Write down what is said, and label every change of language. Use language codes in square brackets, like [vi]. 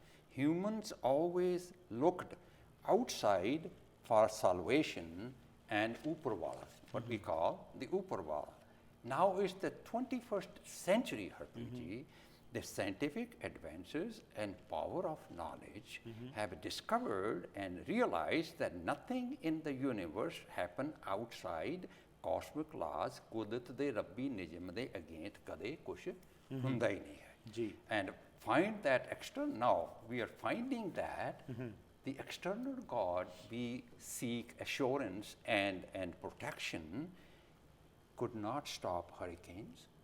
[en] Humans always looked outside for salvation and Uparwala, what we call the Uparwala. Now is the 21st century, Harpreet ji. The scientific advances and power of knowledge have discovered and realized that nothing in the universe happen outside cosmic laws. [pa] ਕੁਦਰਤ ਦੇ ਰੱਬੀ ਨਿਯਮ ਦੇ against ਕਦੇ ਕੁਛ ਹੁੰਦਾ ਹੀ ਨਹੀਂ ਹੈ. Ji. [en] And find that external, now we are finding that the external God we seek assurance and protection could not stop hurricanes.